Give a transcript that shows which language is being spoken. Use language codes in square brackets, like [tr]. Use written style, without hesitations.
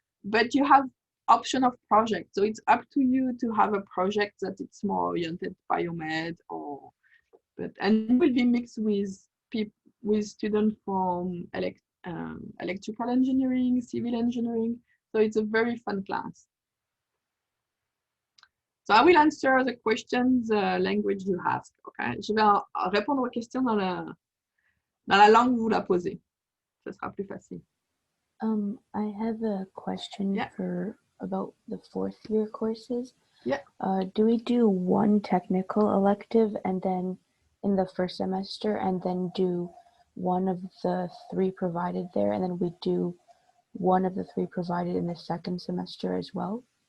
[en] But you have option of project, so it's up to you to have a project that it's more oriented biomed and it will be mixed with students from electrical engineering, civil engineering. So it's a very fun class. So I will answer the questions language you ask. [fr] Okay, je vais répondre aux questions dans la langue où vous la posez. Ce sera plus facile. [en] I have a question about the fourth year courses. Yeah. Do we do one technical elective and then in the first semester and then do one of the three provided there and then we do one of the three provided in the second semester as well?